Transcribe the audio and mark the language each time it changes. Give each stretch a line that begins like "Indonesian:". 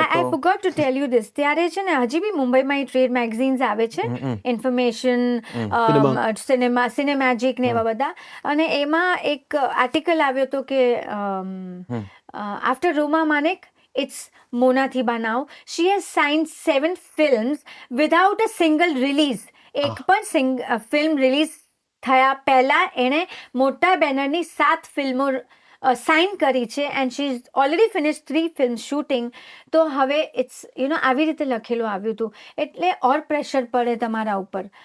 English: I forgot to tell you this,
Gujarati: ત્યારે છે ને હજી બી મુંબઈમાં ટ્રેડ મેગઝીન્સ આવે છે, ઇન્ફોર્મેશન, સિનેમેજિક ને એવા બધા. અને એમાં એક આર્ટિકલ આવ્યો હતો કે after રોમા Manek,
English: it's Mona Thiba now. She has signed 7 films without a single release.
Gujarati: એક પણ ફિલ્મ રિલીઝ થયા પહેલા એણે મોટા બેનરની 7 ફિલ્મો સાઇન કરી છે
English: And she is already finish 3 film shooting.
Gujarati: તો હવે ઇટ્સ આવી રીતે લખેલું આવ્યું હતું એટલે ઓર પ્રેશર પડે તમારા ઉપર.